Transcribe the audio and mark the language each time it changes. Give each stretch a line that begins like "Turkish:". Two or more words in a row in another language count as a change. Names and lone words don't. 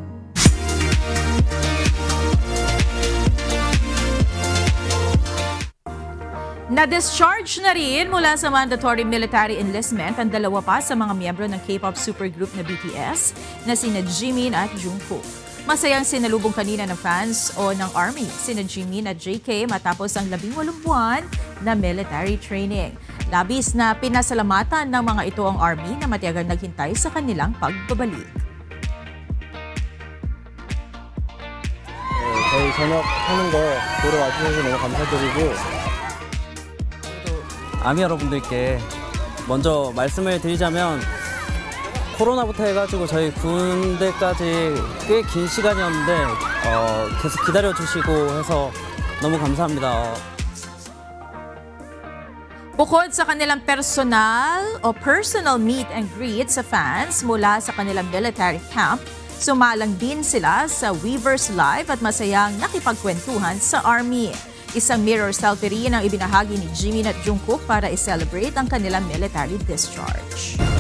Filipino: Na-discharge na rin mula sa
English: mandatory military enlistment
Filipino: ang 2 pa sa mga miyembro ng
English: K-pop supergroup
Filipino: na BTS na sina Jimin at Jungkook. Masayang sinalubong kanina ng fans o ng ARMY sina Jimin at JK matapos ang 18 buwan na
English: military training.
Filipino: Labis na pinasalamatan ng mga ito ang ARMY na matiyagang naghintay sa kanilang pagbabalik.
Korean: 저희 전역하는 거 보러 와주셔서 너무 감사드리고 아미 여러분들께 먼저 말씀을 드리자면 코로나부터 해가지고 저희 군대까지 꽤 긴 시간이었는데 계속 기다려주시고 해서 너무 감사합니다.
Filipino: Bukod sa kanilang
English: personal meet and greet
Filipino: sa fans mula sa kanilang
English: military camp,
Filipino: Sumalang din sila sa Weavers Live at masayang nakipagkwentuhan sa Army. Isang
English: mirror selfie
Filipino: rin ang ibinahagi ni Jimin at Jungkook para i-celebrate ang kanilang
English: military discharge.